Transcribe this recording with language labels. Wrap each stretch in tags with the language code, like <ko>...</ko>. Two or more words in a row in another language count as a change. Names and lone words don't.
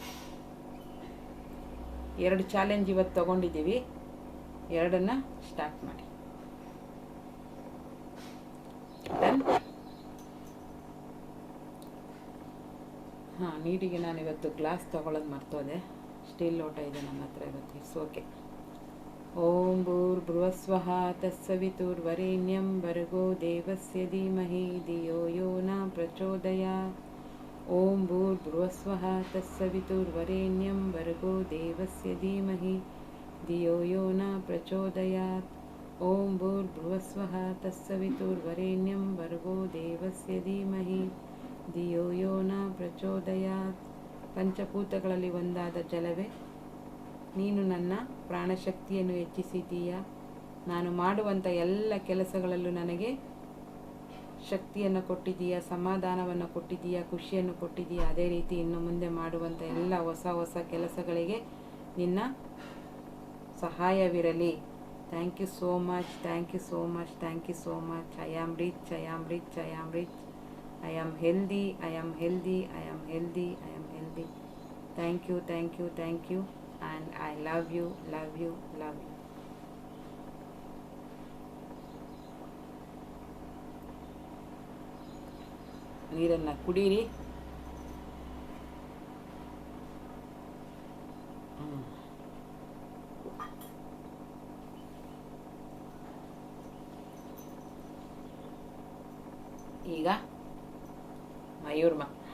<kn>2 ಚಾಲೆಂಜ್ ಇವತ್ತು ತಗೊಂಡಿದ್ದೀವಿ. 2ನ್ನ ಸ್ಟಾರ್ಟ್ ಮಾಡಿ. ಡನ್? ಹಾಂ, ನೀರಿಗೆ ನಾನು ಇವತ್ತು ಗ್ಲಾಸ್ ತೊಗೊಳ್ಳೋದು ಮರ್ತೋದೆ. ಸ್ಟೀಲ್ ಲೋಟ ಇದೆ ನನ್ನ ಹತ್ರ ಇವತ್ತು.</kn> <en>It's okay.</en> <sa>ಓಂ ಭೂರ್ಭುವಸ್ವಃ ತತ್ಸವಿತುರ್ವರೆಣ್ಯಂ ಭರ್ಗೋ ದೇವಸ್ಯ ಧೀಮಹಿ ಧಿಯೋ ಯೋ ನ ಪ್ರಚೋದಯಾತ್. ಓಂ ಭೂರ್ಭುವಸ್ವಃ ತತ್ಸವಿತುರ್ವರೆಣ್ಯಂ ಭರ್ಗೋ ದೇವಸ್ಯ ಧೀಮಹಿ ಧಿಯೋ ಯೋ ನ ಪ್ರಚೋದಯಾತ್. ಓಂ ಭೂರ್ಭುವಸ್ವಃ ತತ್ಸವಿತುರ್ವರೆಣ್ಯಂ ಭರ್ಗೋ ದೇವಸ್ಯ ಧೀಮಹಿ ಧಿಯೋ ಯೋ ನ ಪ್ರಚೋದಯಾತ್.</sa> <kn>ಪಂಚಭೂತಗಳಲ್ಲಿ ಒಂದಾದ ಜಲವೇ, ನೀನು ನನ್ನ ಪ್ರಾಣಶಕ್ತಿಯನ್ನು ಹೆಚ್ಚಿಸಿದ್ದೀಯಾ. ನಾನು ಮಾಡುವಂಥ ಎಲ್ಲ ಕೆಲಸಗಳಲ್ಲೂ ನನಗೆ ಶಕ್ತಿಯನ್ನು ಕೊಟ್ಟಿದ್ದೀಯಾ, ಸಮಾಧಾನವನ್ನು ಕೊಟ್ಟಿದ್ದೀಯಾ, ಖುಷಿಯನ್ನು ಕೊಟ್ಟಿದ್ದೀಯಾ. ಅದೇ ರೀತಿ ಇನ್ನು ಮುಂದೆ ಮಾಡುವಂಥ ಎಲ್ಲ ಹೊಸ ಹೊಸ ಕೆಲಸಗಳಿಗೆ ನಿನ್ನ ಸಹಾಯವಿರಲಿ.</kn> <en>Thank you so much, thank you so much, thank you so much. I am rich, I am rich, I am rich. I am healthy, I am healthy, I am healthy, I am healthy. Thank you, thank you, thank you. And I love you, love you, love you.</en> <kn>ನೀರನ್ನು ಕುಡೀರಿ. ಈಗ ಮಯೂರ್ಮ</kn>